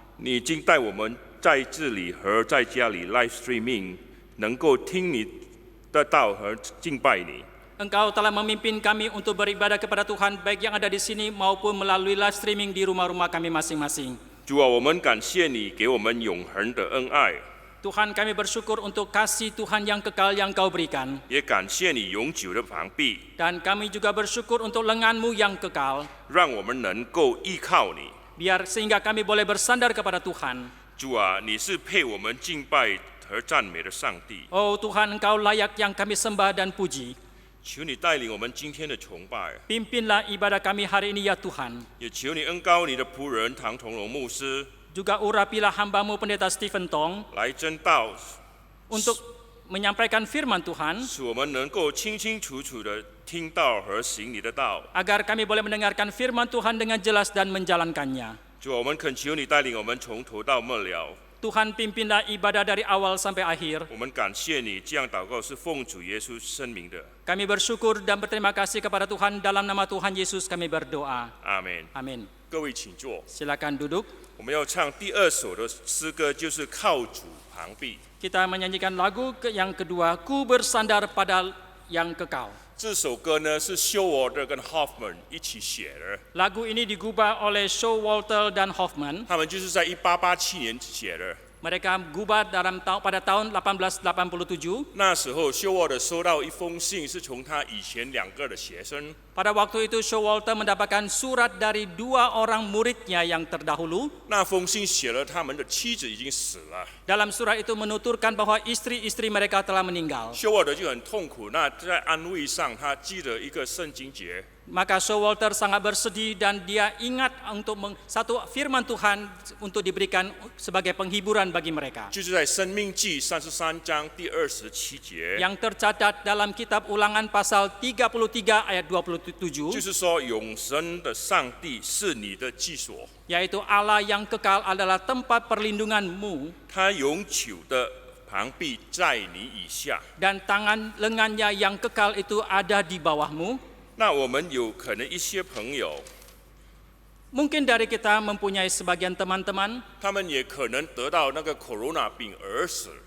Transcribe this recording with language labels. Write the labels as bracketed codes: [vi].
[zh] 你已经带我们在这里和在家里 live streaming， 能够听你的道和敬拜你。 [id] Engkau telah memimpin kami untuk beribadah kepada Tuhan, baik yang ada di sini maupun melalui live streaming di rumah-rumah kami masing-masing. [zh] 主啊，我们感谢你给我们永恒的恩爱， [id] Tuhan, kami bersyukur untuk kasih Tuhan yang kekal yang Kau berikan. [zh] 也感谢你永久的防庇， [id] Dan kami juga bersyukur untuk lengan-Mu yang kekal, [zh] 让我们能够依靠你。 [id] biar sehingga kami boleh bersandar kepada Tuhan. [zh] 主啊，你是配我们敬拜和赞美的上帝。 [id] Oh Tuhan, Engkau layak yang kami sembah dan puji. [zh] 求你带领我们今天的崇拜， [id] Pimpinlah ibadah kami hari ini ya Tuhan. [zh] 也求你恩膏你的仆人唐同荣牧师 [id] Juga urapilah hamba-Mu Pendeta Stephen Tong [zh] 来真道， [id] untuk menyampaikan firman Tuhan, [zh] 使我们能够清清楚楚的听到和行你的道。 [id] agar kami boleh mendengarkan firman Tuhan dengan jelas dan menjalankannya. [zh] 主啊，我们恳求你带领我们从头到末了。 [id] Tuhan, pimpinlah ibadah dari awal sampai akhir. [zh] 我们感谢你，这样祷告是奉主耶稣圣名的。 [id] Kami bersyukur dan berterima kasih kepada Tuhan, dalam nama Tuhan Yesus kami berdoa. [zh] 阿门。 [id] Amin. [zh] 各位请坐。 [id] Silakan duduk. [zh] 我们要唱第二首的诗歌，就是靠主旁避。 [id] Kita menyanyikan lagu yang kedua, Ku bersandar pada yang kekal. [zh] 这首歌呢是休沃特跟 Hoffman 一起写的， [id] Lagu ini digubah oleh Showalter dan Hoffman. [zh] 他们就是在1887年写的。 [id] Mereka gubah pada tahun 1887. [zh] 那时候休沃特收到一封信，是从他以前2个的学生， [id] Pada waktu itu Showalter mendapatkan surat dari 2 orang muridnya yang terdahulu. [zh] 那封信写了他们的妻子已经死了， [id] Dalam surat itu menuturkan bahwa istri-istri mereka telah meninggal. [zh] 休沃特就很痛苦。那在安慰上，他记得一个圣经节， [id] Maka Showalter sangat bersedih dan dia ingat untuk satu firman Tuhan untuk diberikan sebagai penghiburan bagi mereka. [zh] 就是在《生命记》33章第27节， [id] Yang tercatat dalam kitab Ulangan pasal 33 ayat 27, [zh] 就是说永生的上帝是你的居所， [id] yaitu Allah yang kekal adalah tempat perlindunganmu [zh] 他永久的膀臂在你以下。 [id] dan tangan lengannya yang kekal itu ada di bawahmu. [zh] 那我们有可能一些朋友， [id] Mungkin dari kita mempunyai sebagian teman-teman, [zh] 他们也可能得到那个 corona 病而死。